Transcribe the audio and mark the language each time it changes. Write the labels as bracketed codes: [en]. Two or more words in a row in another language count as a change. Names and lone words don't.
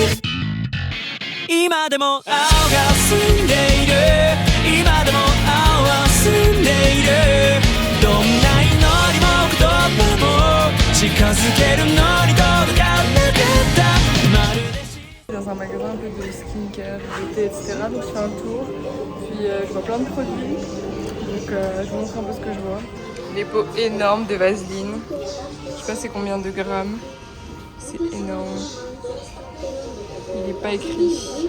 [ja] 今でも青が澄んでいる今でも青は澄んでいるどんな祈りも言葉も近づけるのに届かなかったまるで [fr] dans un magasin un peu de skincare, de beauté, etc. Donc je fais un tour, puis je vois plein de produits. Donc je vous montre un peu ce que je vois. Des pots énormes de vaseline. Je sais pas c'est combien de grammes. C'est énorme. Il n'est pas écrit.